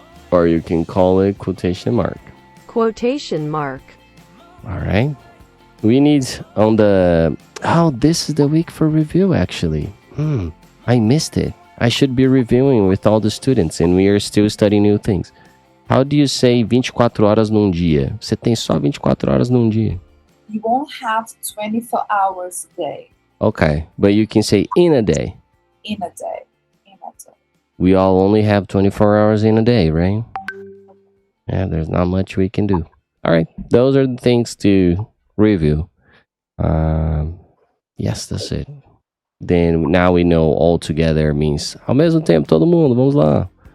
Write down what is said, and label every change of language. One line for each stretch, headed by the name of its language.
English: or you can call it quotation mark. Quotation mark. All right. We need on the... Oh, this is the week for review, actually. I missed it. I should be reviewing with all the students, and we are still studying new things. How do you say
Portuguese: 24 horas num dia? Você tem só 24 horas num dia.
English: You won't have 24 hours a day. Okay, but you can say in a day. In a day. In a day. We all only have 24 hours in a day, right? Yeah, there's not much we can do. All right, those are the things to review. Yes, that's it. Then now we know all together means
Portuguese: ao mesmo tempo todo mundo, vamos lá.